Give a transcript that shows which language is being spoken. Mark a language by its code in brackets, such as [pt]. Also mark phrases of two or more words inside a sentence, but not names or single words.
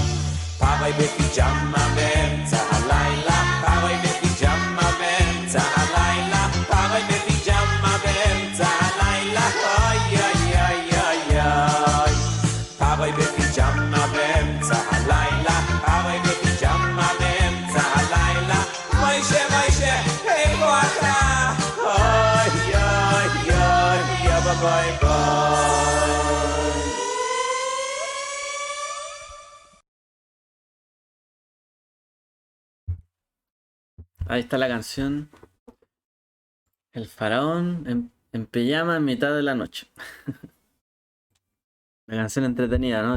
[he] פארוי בפיג'מה באמצע הלילה, פארוי בפיג'מה באמצע הלילה, פארוי בפיג'מה באמצע הלילה, אוי אוי אוי אוי אוי. פארוי בפיג'מה באמצע הלילה, פארוי בפיג'מה באמצע הלילה, מוישה מוישה איפה אתה? אוי אוי אוי יאבא ביי ביי. [es] Ahí está la canción El faraón en pijama en mitad de la noche. Una canción entretenida, ¿no?